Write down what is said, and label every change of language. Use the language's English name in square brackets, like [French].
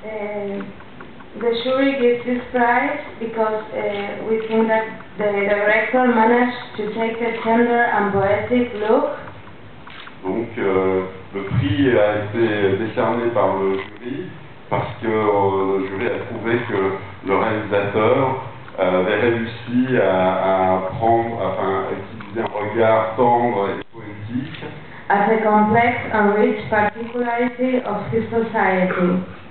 [English] this prize because we think that the director managed to take a tender and poetic look. [French] Donc le prix a été décerné par le jury parce que le jury a trouvé que le réalisateur avait réussi à utiliser un regard tendre et poétique [English] as a complex and rich particularity of his society.